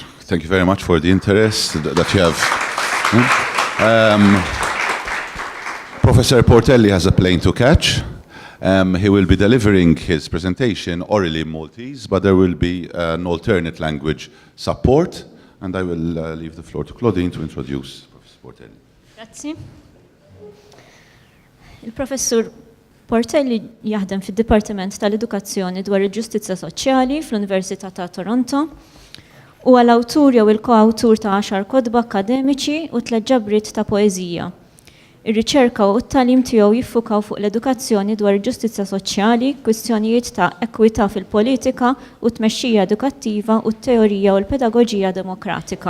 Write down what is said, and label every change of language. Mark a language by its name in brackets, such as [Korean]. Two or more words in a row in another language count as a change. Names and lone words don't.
[English] Thank you very much for the interest that you have. Professor Portelli has a plane to catch. He will be delivering his presentation orally in Maltese, but there will be an alternate language support, and I will leave the floor to Claudine to introduce Professor Portelli. Grazie. [Maltese] Il-professur Portelli jaħdem fid-Dipartiment tal-Edukazzjoni dwar il-Ġustizzja Soċjali fl-Università ta' Toronto u għal-awtur jew il-koawtur ta' 10 kotba akademiċi u 3 ġabrit ta' poeżija. Ir-riċerka u t-tagħlim tiegħu jiffukaw fuq l-edukazzjoni dwar il-ġustizzja soċjali, kwistjonijiet ta' ekwità fil-politika u tmexxija edukattiva u t-teorija u l-pedagoġija demokratika.